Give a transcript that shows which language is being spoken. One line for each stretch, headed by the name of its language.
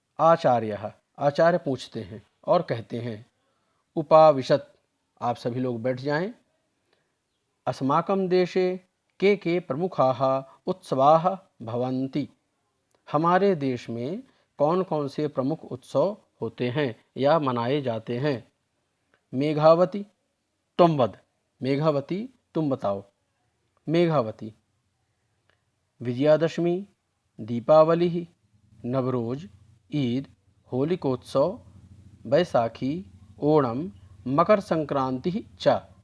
Hindi: आचार्यः आचार्य पूछते हैं और कहते हैं,
Sanskrit: उपाविशत,
Hindi: आप सभी लोग बैठ जाएं।
Sanskrit: अस्माकं देशे के प्रमुखाः उत्सवाः भवन्ति।
Hindi: हमारे देश में कौन कौन से प्रमुख उत्सव होते हैं या मनाए जाते हैं?
Sanskrit: मेघावती त्वं वद,
Hindi: मेघावती तुम बताओ।
Sanskrit: मेघावती, विजयादशमी, दीपावली, नवरोज, ईद, होलिकोत्सव, बैसाखी, ओणम, मकर संक्रांति च।